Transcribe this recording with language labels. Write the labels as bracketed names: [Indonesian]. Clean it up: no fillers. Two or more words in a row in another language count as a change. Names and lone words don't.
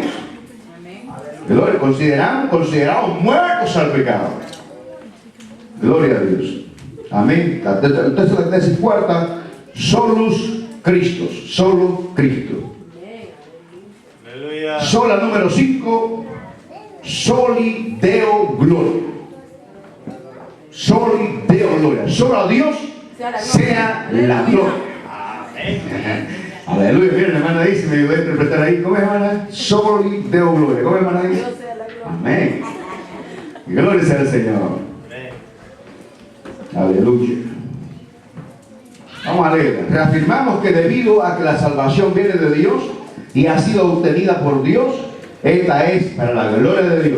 [Spanish] Gloria, considerados muertos al pecado. Gloria a Dios. Amén. Entonces la tesis cuarta, [Latin] solus Christus, [Spanish] solo Cristo. Aleluya. Sola número 5, [Latin] soli Deo gloria. Soli Deo gloria. [Spanish] Solo a Dios sea la gloria. Amén. Aleluya, miren, la hermana dice, me ayudó a interpretar ahí. ¿Cómo es, hermana? [Latin] Soli Deo gloria. [Spanish] ¿Cómo es, hermana dice? Amén. Gloria sea al Señor. Aleluya. Vamos a leer. Reafirmamos que debido a que la salvación viene de Dios y ha sido obtenida por Dios, esta es para la gloria de Dios.